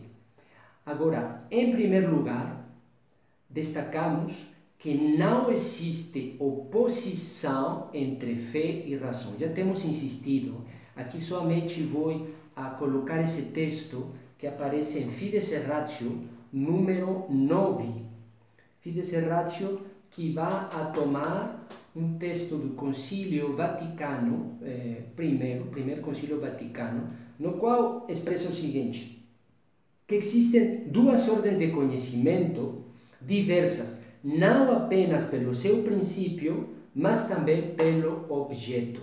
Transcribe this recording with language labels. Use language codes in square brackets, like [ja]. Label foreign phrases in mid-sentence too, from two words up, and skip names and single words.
[pt] Agora, em primeiro lugar, destacamos que não existe oposição entre fé e razão. Já temos insistido. Aqui somente vou a colocar esse texto que aparece em Fides et Ratio, número 9. Fides et Ratio, que vai a tomar um texto do Concílio Vaticano primeiro Concílio Vaticano, no qual expressa o seguinte, que existem duas ordens de conhecimento diversas, não apenas pelo seu princípio, mas também pelo objeto.